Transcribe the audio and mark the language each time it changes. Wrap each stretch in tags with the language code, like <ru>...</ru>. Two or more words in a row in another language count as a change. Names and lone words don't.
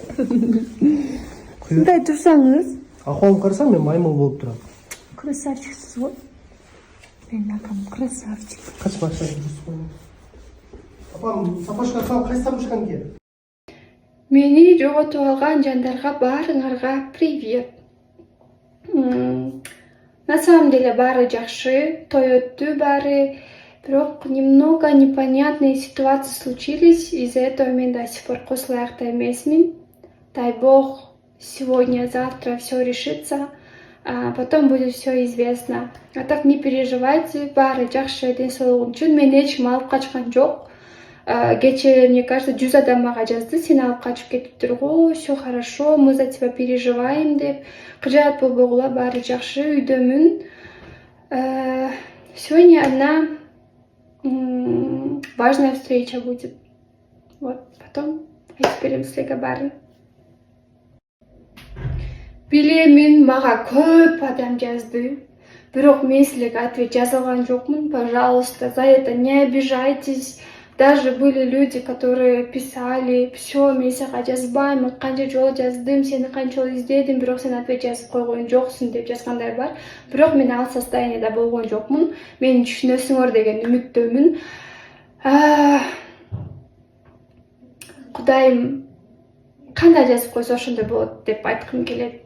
<ky>Мындай турсаңыз, Ахуалымды карасаң, мен маймыл болуп турам. Красавчиксиз го. Менин акам красавчик. Кач машина жүрүп. Апам, сапашка сал кайсы сапашканы ки? Мени жоготуп алган жандарга баарыңарга привет.</ky> <ru>На самом деле</ru> <ky>баары жакшы, той өттү баары.</ky> <ru>Бирок немного непонятные ситуации случились, из-за этого мен до сих пор</ru> <ky>косулаякта эмесмин.</ky> <ru>Дай бог, сегодня, завтра все решится, а потом будет все известно. А так не переживайте,</ru> <ky>баары жакшы, ден соолугун үчүн мен эч ким алып качкан жок. Кечээ,</ky> <ru>мне кажется,</ru> <ky>100 адам мага жазды, сен алып качып кетиптир го,</ky> <ru>все хорошо, мы за тебя переживаем</ru> <ky>деп. Кыжаат болбогула, баары жакшы, үйдөмүн.</ky> <ru>Сегодня одна важная встреча будет. Вот, потом разберем</ru> <ky>силерге баарын. Билемин, мага көп адам жазды. Бирок мен силерге ответ жаза алган жокмун.</ky> <ru>Пожалуйста, за это не обижайтесь. Даже были люди, которые писали, все,</ru> <ky>мен сага жазбаймын, канча жолу жаздым, сени канча жолу издедим, бирок сен ответ жазып койгон жоксуң деп жазгандар бар. Бирок мен ал состоянияда болгон жокмун. Мени түшүнөсүңөр деген үмүттөмүн. Кудайым кандай жазып койсо ошондой болот деп айткым келет.</ky>